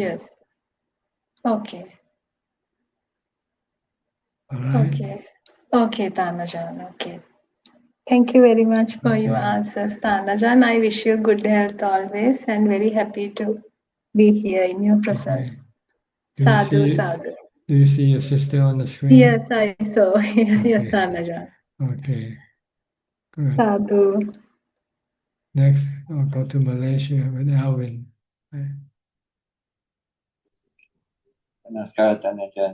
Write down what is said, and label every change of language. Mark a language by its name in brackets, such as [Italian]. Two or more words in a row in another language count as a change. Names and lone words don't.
[English] Yes. Okay. All right. Okay. Okay, Tanajan. Okay. Thank you very much for your Okay. answers, Tanajan. I wish you good health always and very happy to be here in your presence. Okay. [Pali] Sadhu, sadhu. [English] Do you see your sister on the screen? Yes, I saw. Yes, Okay. Tanajan. Okay. Good. Sadhu. Next, I'll go to Malaysia with Alvin. Right. Namaskar, Tanajan.